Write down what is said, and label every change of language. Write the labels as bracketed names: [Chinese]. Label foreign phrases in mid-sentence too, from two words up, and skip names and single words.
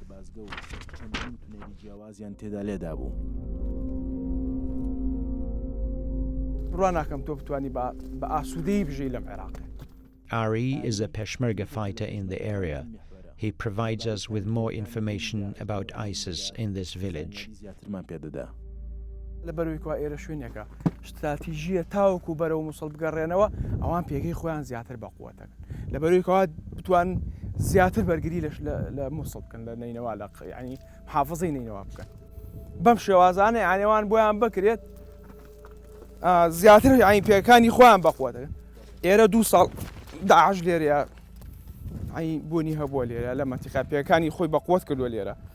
[English] Ari is a Peshmerga fighter in the area. He provides us with more information about ISIS in this village. [Central Kurdish] لەبەرەوەیکەوە ئێرە شوێنێکە استراتیژیە تاوەکو بەرەو مووسڵ بگەڕێنەوە ئەوان پێگەی خۆیان زیاتر بەقووەتەکەن لەبەرەوەیکەوە بتوان زیاتر بەرگری لە مووسڵ بکەن لە نینەوە لە ینی محافظەی نینەوە بکەن بەم شێوازانە یانێوان بۆیان بکرێت زیاتر ینی پێەکانی خۆیان بەقووەتەکەن ئێرە 2 ساڵ داعش لێرەیە بوونی هەبووە لێرە لە مەنتیقا پێەکانی خۆی بەقووەت کردووە لێرە